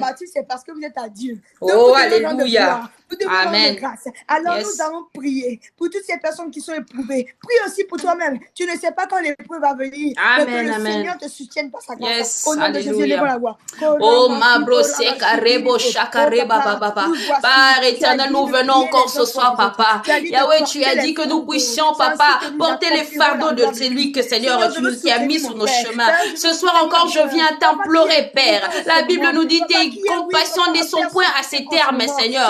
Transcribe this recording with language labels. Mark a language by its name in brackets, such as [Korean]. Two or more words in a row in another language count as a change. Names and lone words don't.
[French] si vous combattez, c'est parce que vous êtes à Dieu. Donc, oh, alléluia. Nous demandons grâce. Alors nous allons prier pour toutes ces personnes qui sont éprouvées. Prie aussi pour toi-même. Tu ne sais pas quand l'épreuve va venir. Mais que le Seigneur te soutienne par sa grâce. Au nom de Jésus, lève la voix. Oh, ma brosse, carrebo, chakareba, baba. Père éternel, nous venons encore ce soir, papa. Yahweh, tu as dit que nous puissions, papa, porter les fardeaux de celui que, Seigneur, tu as mis sur nos chemins. Ce soir encore, je viens t'implorer, Père. La Bible nous dit tes compassions ne sont point à ses termes, Seigneur.